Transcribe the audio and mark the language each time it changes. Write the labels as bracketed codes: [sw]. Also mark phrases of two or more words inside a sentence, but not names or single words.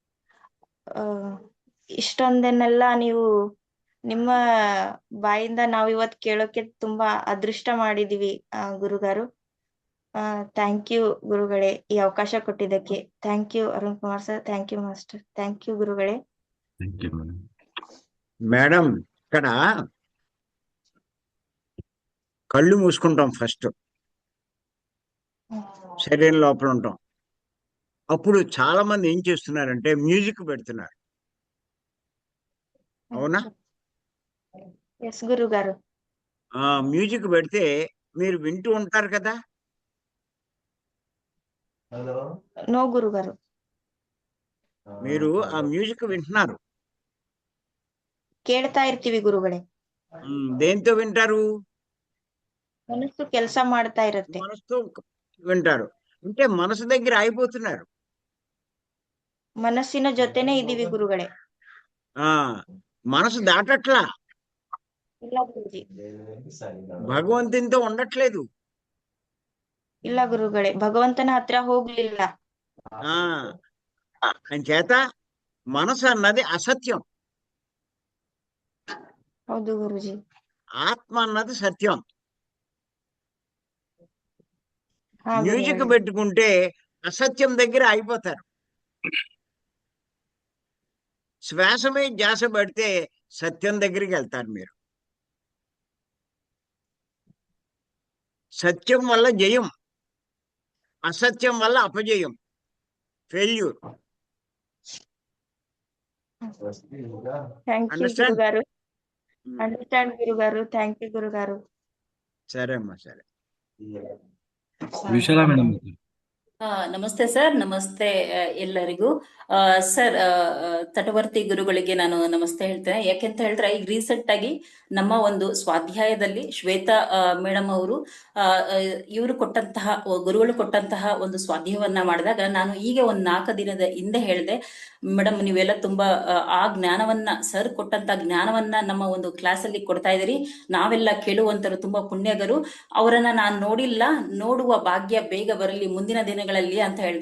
[kn] ಇಷ್ಟೊಂದನ್ನೆಲ್ಲ ನೀವು ನಿಮ್ಮ ಬಾಯಿಂದ ನಾವು ಇವತ್ತು ಕೇಳೋಕೆ ತುಂಬಾ ಅದೃಷ್ಟ ಮಾಡಿದೀವಿ ಗುರುಗಾರು. [en] thank you [kn] ಗುರುಗಳೇ, ಈ ಅವಕಾಶ ಕೊಟ್ಟಿದ್ದಕ್ಕೆ. [en] thank you Arun Kumar sir, thank you master, thank you ಗುರುಗಳೇ. [te] మేడం ఇక్కడ కళ్ళు మూసుకుంటాం ఫస్ట్, శరీరం లోపల ఉంటాం. అప్పుడు చాలా మంది ఏం చేస్తున్నారంటే మ్యూజిక్ పెడుతున్నారు, అవునా? ఎస్ గురుగారు. మ్యూజిక్ పెడితే మీరు వింటూ ఉంటారు కదా? నో గురుగారు. మీరు ఆ మ్యూజిక్ వింటున్నారు, [kn] ಕೇಳ್ತಾ ಇರ್ತೀವಿ ಗುರುಗಳೇ. [te] దేంతో వింటారు? [kn] ಮನಸ್ಸು ಕೆಲಸ ಮಾಡ್ತಾ ಇರುತ್ತೆ. [te] మనసుతో వింటారు. అంటే మనసు దగ్గర అయిపోతున్నారు, [kn] ಮನಸ್ಸಿನ ಜೊತೆನೆ ಇದೀವಿ ಗುರುಗಳೇ. [te] మనసు దాటట్లా, [kn] ಇಲ್ಲ ಗುರುಜಿ. [te] భగవంతునితో ఉండట్లేదు. [kn] ಇಲ್ಲ ಗುರುಗಳೇ, ಭಗವಂತನ ಹತ್ರ ಹೋಗ್ಲಿಲ್ಲ. [te] అంచేత మనసు అన్నది అసత్యం, [kn] ಹೌದು ಗುರುಜಿ. [te] ఆత్మ అన్నది సత్యం. ಹಾ మ్యూజిక్ [kn] ಗುರುಗಳೇ. [te] పెట్టుకుంటే అసత్యం దగ్గర అయిపోతారు. శ్వాస మీద ధ్యాస పెడితే సత్యం దగ్గరికి వెళ్తారు మీరు. సత్యం వల్ల జయం, అసత్యం వల్ల అపజయం, ఫెయిల్యూర్. [en] thank you Understand? [kn] ಗುರುಗಾರು. ಅಂಡರ್ಸ್ಟ್ಯಾಂಡ್ ಗುರುಗಾರು. [en] thank you [kn] ಗುರುಗಾರು. [te] సరే అమ్మా, సరే. [kn] ವಿಶಾಲಾ ಮೇಡಮ್. ನಮಸ್ತೆ ಸರ್, ನಮಸ್ತೆ ಎಲ್ಲರಿಗೂ. ಸರ್, ತಟವರ್ತಿ ಗುರುಗಳಿಗೆ ನಾನು ನಮಸ್ತೆ ಹೇಳ್ತೇನೆ. ಯಾಕೆಂತ ಹೇಳಿದ್ರೆ ಈಗ ರೀಸೆಂಟ್ ಆಗಿ ನಮ್ಮ ಒಂದು ಸ್ವಾಧ್ಯಾಯದಲ್ಲಿ ಶ್ವೇತಾ ಮೇಡಮ್ ಅವರು ಇವರು ಕೊಟ್ಟಂತಹ, ಗುರುಗಳು ಕೊಟ್ಟಂತಹ ಒಂದು ಸ್ವಾಧ್ಯಾಯವನ್ನ ಮಾಡಿದಾಗ ನಾನು ಈಗ ಒಂದು 4 ದಿನದ ಹಿಂದೆ ಹೇಳಿದೆ, ಮೇಡಮ್ ನೀವೆಲ್ಲ ತುಂಬಾ ಆ ಜ್ಞಾನವನ್ನ, ಸರ್ ಕೊಟ್ಟಂತ ಜ್ಞಾನವನ್ನ ನಮ್ಮ ಒಂದು ಕ್ಲಾಸ್ ಅಲ್ಲಿ ಕೊಡ್ತಾ ಇದ್ದೀರಿ, ನಾವೆಲ್ಲ ಕೇಳುವಂತರು ತುಂಬಾ ಪುಣ್ಯಗರು, ಅವರನ್ನ ನಾನು ನೋಡಿಲ್ಲ, ನೋಡುವ ಭಾಗ್ಯ ಬೇಗ ಬರಲಿ ಮುಂದಿನ ದಿನಗಳಲ್ಲಿ ಅಂತ ಹೇಳಿದೆ.